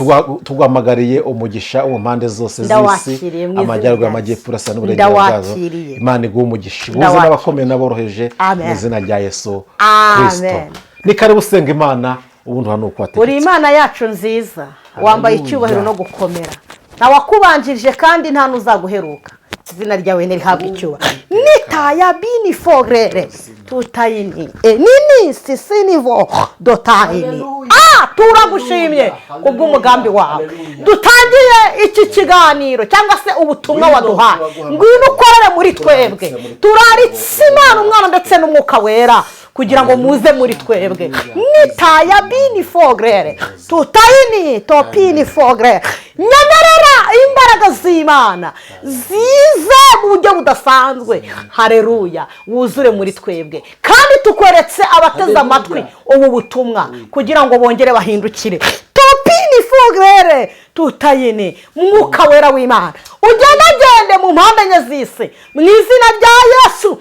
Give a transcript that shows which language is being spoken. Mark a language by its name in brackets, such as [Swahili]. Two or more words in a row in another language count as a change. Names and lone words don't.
[Kinyarwanda] tugwamagariye umugisha mu mpande zose z'isi amajyaruguru amajyepfo urasa n'uburengero bwazo imana iguha umugisha buze n'abakomeye n'aboroheje mu izina rya Yesu Kristo. Ni karibu usenga imana ubundi hano uko wategetse. Uri imana yacu nziza wambaye icyubahiro no gukomera nawakubanjirije kandi nta nuzaguheruka izina ryawe nirihabwa icyubahiro nitaya bini fogre tutayini nini sisinivo dotayini turagushimye kubw'umugambi wawe dutangiye iki kiganiro cyangwa se ubutumwa waduhaye ngwino ukorere muri twebwe turaritse imana umwana ndetse n'umwuka wera kugira ngo muze muri twebwe nitaya bini fogre tutayini topini fogre nyemerera imbaraga z'Imana zize mu buryo budasanzwe haleluya wuzure muri twebwe kandi tukweretse abateze amatwi ubu butumwa kugira ngo bongere bahindukire topini fogere tutayini mwuka wera w'Imana ugendagende mu mpande enye z'isi mu izina rya Yesu.